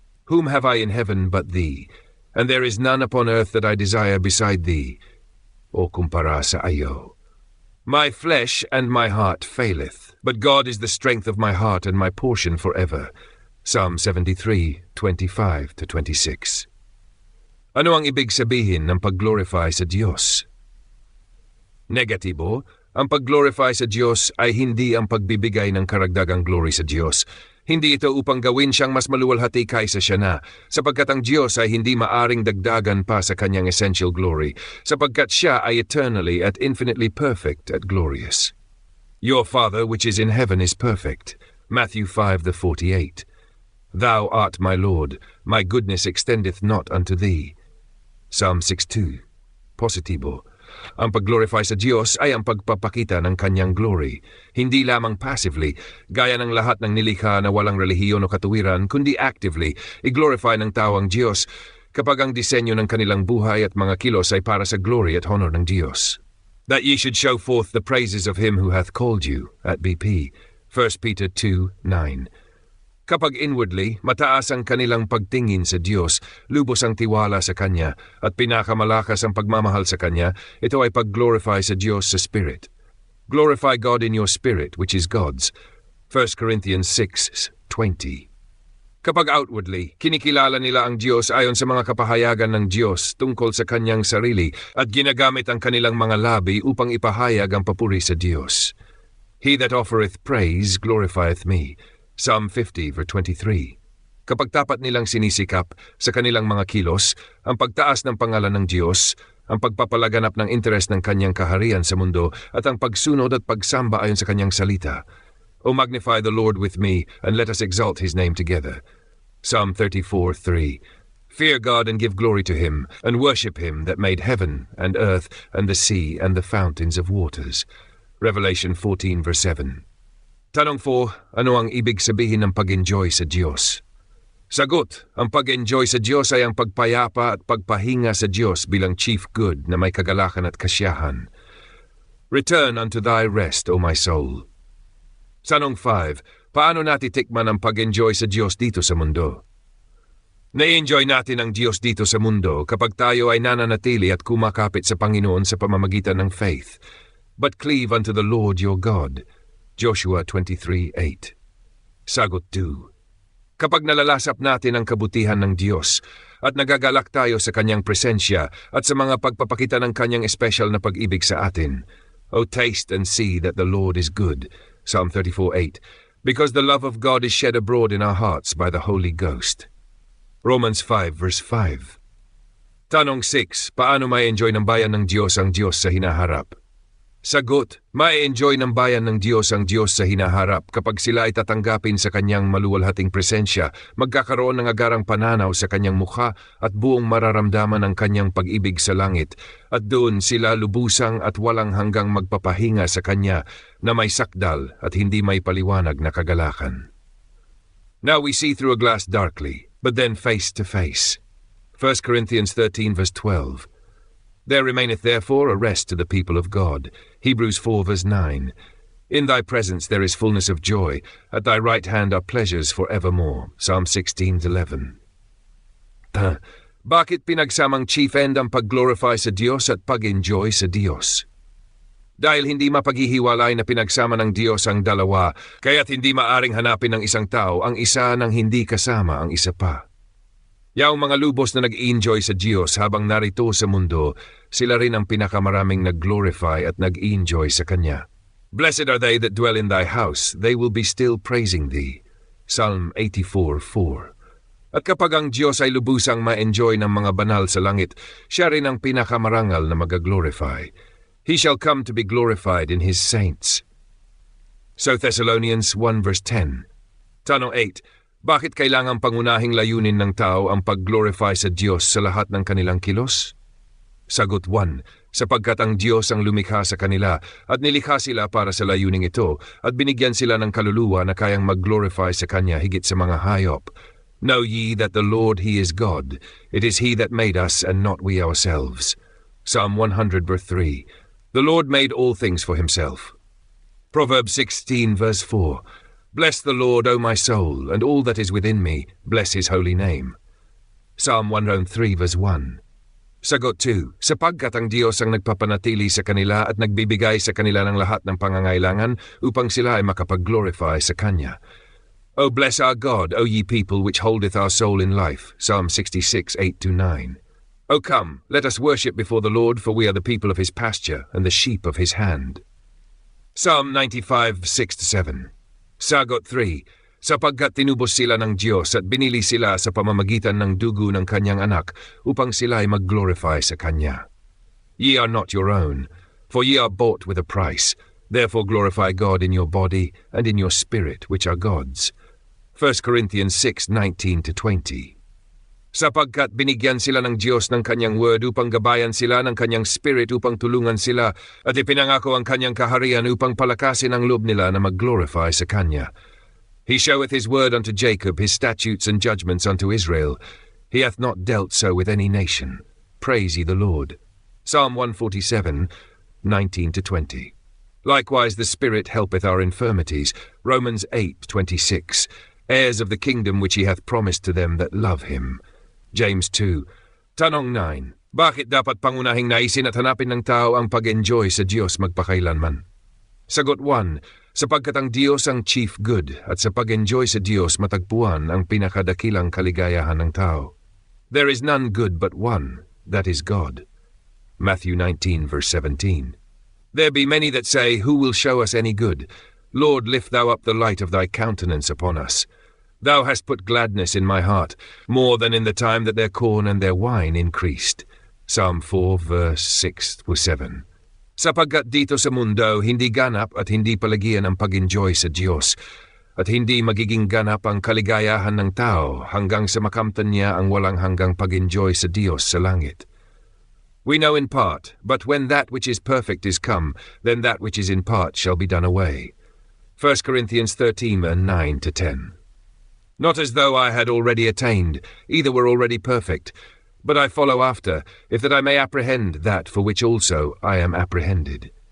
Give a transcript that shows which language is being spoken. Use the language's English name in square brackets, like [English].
[English] Whom have I in heaven but Thee? And there is none upon earth that I desire beside Thee. [Filipino] O kumpara sa iyo. [English] My flesh and my heart faileth, but God is the strength of my heart and my portion forever. Psalm 73:25 to 26. [Filipino] Ano ang ibig sabihin ng pag-glorify sa Diyos? Negatibo, ang pag-glorify sa Diyos ay hindi ang pagbibigay ng karagdagang glory sa Diyos. Hindi ito upang gawin siyang mas maluwalhati kaysa siya na, sapagkat ang Diyos ay hindi maaring dagdagan pa sa kanyang essential glory, sapagkat siya ay eternally at infinitely perfect at glorious. [English] Your Father which is in heaven is perfect. Matthew 5:48. Thou art my Lord, my goodness extendeth not unto thee. Psalm 6:2. [Filipino] Positibo. Ang pag-glorify sa Diyos ay ang pagpapakita ng kanyang glory, hindi lamang passively, gaya ng lahat ng nilikha na walang relihiyon o katuwiran, kundi actively, i-glorify ng tao ang Diyos kapag ang disenyo ng kanilang buhay at mga kilos ay para sa glory at honor ng Diyos. [English] That ye should show forth the praises of Him who hath called you, at BP, 1 Peter 2:9. [Filipino] Kapag inwardly, mataas ang kanilang pagtingin sa Diyos, lubos ang tiwala sa Kanya, at pinakamalakas ang pagmamahal sa Kanya, ito ay pag-glorify sa Diyos sa Spirit. [English] Glorify God in your spirit, which is God's. 1 Corinthians 6:20. [Filipino] Kapag outwardly, kinikilala nila ang Diyos ayon sa mga kapahayagan ng Diyos tungkol sa Kanyang sarili at ginagamit ang kanilang mga labi upang ipahayag ang papuri sa Diyos. [English] He that offereth praise glorifieth me. Psalm 50:23. [Filipino] Kapag tapat nilang sinisikap sa kanilang mga kilos, ang pagtaas ng pangalan ng Diyos, ang pagpapalaganap ng interes ng kanyang kaharian sa mundo, at ang pagsunod at pagsamba ayon sa kanyang salita. [English] O magnify the Lord with me, and let us exalt His name together. Psalm 34:3. Fear God and give glory to Him, and worship Him that made heaven and earth and the sea and the fountains of waters. Revelation 14:7. [Filipino] Tanong 4, ano ang ibig sabihin ng pag-enjoy sa Diyos? Sagot, ang pag-enjoy sa Diyos ay ang pagpayapa at pagpahinga sa Diyos bilang chief good na may kagalakan at kasiyahan. [English] Return unto thy rest, O my soul. [Filipino] Tanong 5, paano natitikman ang pag-enjoy sa Diyos dito sa mundo? Na-enjoy natin ang Diyos dito sa mundo kapag tayo ay nananatili at kumakapit sa Panginoon sa pamamagitan ng faith. [English] But cleave unto the Lord your God. Joshua 23:8. [Filipino] Sagot 2. Kapag nalalasap natin ang kabutihan ng Diyos at nagagalak tayo sa Kanyang presensya at sa mga pagpapakita ng Kanyang espesyal na pag-ibig sa atin, [English] O taste and see that the Lord is good. Psalm 34:8. Because the love of God is shed abroad in our hearts by the Holy Ghost. Romans 5:5. [Filipino] Tanong 6. Paano ma-enjoy ng bayan ng Diyos ang Diyos sa hinaharap? Sagot, ma-enjoy ng bayan ng Diyos ang Diyos sa hinaharap kapag sila ay tatanggapin sa kanyang maluwalhating presensya, magkakaroon ng agarang pananaw sa kanyang mukha at buong mararamdaman ang kanyang pag-ibig sa langit, at doon sila lubusang at walang hanggang magpapahinga sa kanya na may sakdal at hindi may paliwanag na kagalakan. [English] Now we see through a glass darkly, but then face to face. 1 Corinthians 13 verse 12. There remaineth therefore a rest to the people of God. Hebrews 4 verse 9. In thy presence there is fullness of joy. At thy right hand are pleasures for evermore. Psalm 16:11. [Filipino] Bakit pinagsamang chief end ang pag-glorify sa Diyos at pag-enjoy sa Diyos? Dahil hindi mapaghihiwalay na pinagsama ng Diyos ang dalawa, kaya't hindi maaring hanapin ng isang tao ang isa nang hindi kasama ang isa pa. Yaong mga lubos na nag-enjoy sa Diyos habang narito sa mundo, sila rin ang pinakamaraming nag-glorify at nag-enjoy sa Kanya. [English] Blessed are they that dwell in thy house, they will be still praising thee. Psalm 84:4. [Filipino] At kapag ang Diyos ay lubusang ma-enjoy ng mga banal sa langit, siya rin ang pinakamarangal na mag-glorify. [English] He shall come to be glorified in His saints. So Thessalonians 1 verse 10. [Filipino] Tanong 8. Bakit kailangang pangunahing layunin ng tao ang pag-glorify sa Diyos sa lahat ng kanilang kilos? Sagot 1. Sapagkat ang Diyos ang lumikha sa kanila at nilikha sila para sa layuning ito at binigyan sila ng kaluluwa na kayang mag-glorify sa Kanya higit sa mga hayop. [English] Know ye that the Lord He is God. It is He that made us and not we ourselves. Psalm 100 verse 3. The Lord made all things for Himself. Proverbs 16 verse 4. Bless the Lord, O my soul, and all that is within me, bless His holy name. Psalm 103 verse 1. [Filipino] Sagot 2. Sapagkat ang Diyos ang nagpapanatili sa kanila at nagbibigay sa kanila ng lahat ng pangangailangan upang sila ay makapag-glorify sa Kanya. [English] O bless our God, O ye people which holdeth our soul in life. Psalm 66, 8-9. O come, let us worship before the Lord, for we are the people of His pasture and the sheep of His hand. Psalm 95, 6-7. [Filipino] Sagot 3. Sapagkat tinubos sila ng Diyos at binili sila sa pamamagitan ng dugo ng Kanyang anak upang sila ay mag-glorify sa Kanya. [English] Ye are not your own, for ye are bought with a price. Therefore glorify God in your body and in your spirit, which are God's. 1 Corinthians 6:19-20. [Filipino] Sapagkat binigyan sila ng Diyos ng Kanyang word upang gabayan sila ng Kanyang spirit upang tulungan sila at ipinangako ang Kanyang kaharian upang palakasin ang loob nila na mag-glorify sa Kanya. [English] He showeth His word unto Jacob, His statutes and judgments unto Israel. He hath not dealt so with any nation. Praise ye the Lord. Psalm 147, 19-20. Likewise the Spirit helpeth our infirmities. Romans 8:26. Heirs of the kingdom which He hath promised to them that love Him. James 2. [Filipino] Tanong 9. Bakit dapat pangunahing naisin at hanapin ng tao ang pag-enjoy sa Diyos magpakailanman? Sagot 1. Sapagkat ang Diyos ang chief good at sa pag-enjoy sa Diyos matagpuan ang pinakadakilang kaligayahan ng tao. [English] There is none good but one, that is God. Matthew 19 verse 17. There be many that say, Who will show us any good? Lord, lift thou up the light of thy countenance upon us. Thou hast put gladness in my heart, more than in the time that their corn and their wine increased. Psalm 4 verse 6-7. [Filipino] Sapagkat dito sa mundo, hindi ganap at hindi palagian ang pag-enjoy sa Diyos, at hindi magiging ganap ang kaligayahan ng tao hanggang sa makamtan niya ang walang hanggang pag-enjoy sa Diyos sa langit. [English] We know in part, but when that which is perfect is come, then that which is in part shall be done away. 1 Corinthians 13 9-10. Not as though I had already attained, either were already perfect, but I follow after, if that I may apprehend that for which also I am apprehended.